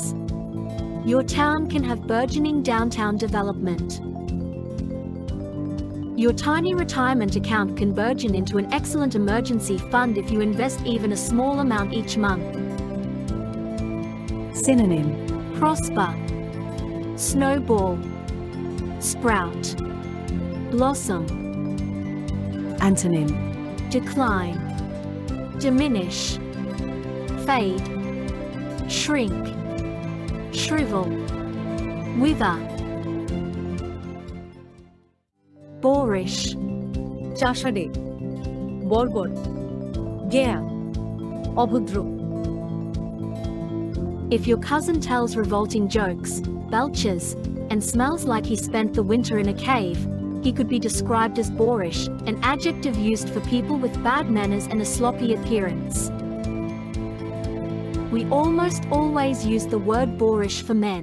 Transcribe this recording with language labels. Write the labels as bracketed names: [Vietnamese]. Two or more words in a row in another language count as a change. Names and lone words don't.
[English] Your town can have burgeoning downtown development. Your tiny retirement account can burgeon into an excellent emergency fund if you invest even a small amount each month. Synonym: Prosper, snowball, sprout, blossom, Antonym: decline, diminish, fade, shrink, shrivel, wither, boorish, [Bangla] চাষাড়ে, বর্বর, গেয়া, অভদ্র। [English] If your cousin tells revolting jokes, belches, and smells like he spent the winter in a cave, he could be described as boorish, an adjective used for people with bad manners and a sloppy appearance. We almost always use the word boorish for men.